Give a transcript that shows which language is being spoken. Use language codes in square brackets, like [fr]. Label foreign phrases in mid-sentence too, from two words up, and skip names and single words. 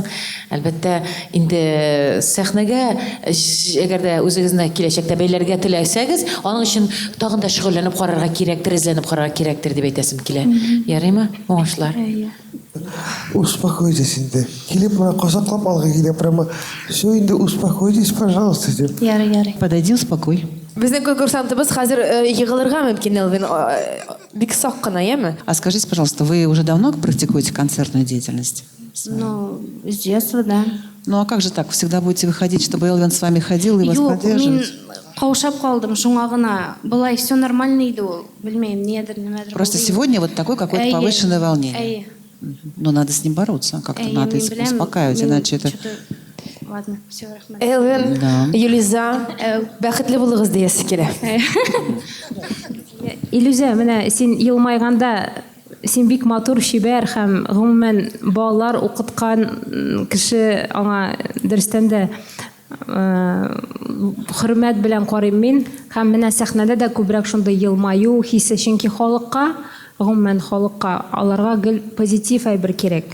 [tt] Әлбәттә, инде сәхнәгә әгәр дә үзегезне киләчәктә бәйләргә теләсәгез, аның өчен тагын да шөгыльләнеп карарга кирәктер, эзләнеп карарга кирәктер дип әйтәсем килә. Ярыймы? Уңышлар. [ru] Успокойтесь инде. [tt] Килеп мына косаклап алга килә прямо. [ru] Все инде успокойтесь, пожалуйста. [tt] Ярый. [ru] Подойди, успокой. [tt] Безнең конкурсантыбыз хәзер егылырга мөмкин, Элвин. Бик сак кына, яме? [ru] А скажите, пожалуйста, вы уже давно практикуете концертную деятельность? Ну, с детства, да. Ну а как же так? Всегда будете выходить, чтобы Элвин с вами ходил и вас поддерживать? [tt] Каушап калдым, шуңа гына. Былай [ru] все нормально [tt] иде ул. Белмәйм, немәдер. [ru] Просто сегодня вот такое какое-то повышенное волнение. Но надо с ним бороться, как-то надо успокаивать, иначе это... Ладно, все, [tt] рахмәт. Элвин, Юлиза, бәхетле булыгыз диясе килә. Илюзия, менә син елмайганда син бик матур, шибәр һәм гомумән балалар укыткан кеше аңа дөрестән дә хөрмәт белән карыйм мин һәм менә сәхнәдә дә күбрәк шундый елмаю хисе, чөнки халыкка гомумән халыкка аларга гел позитив әйбер кирәк.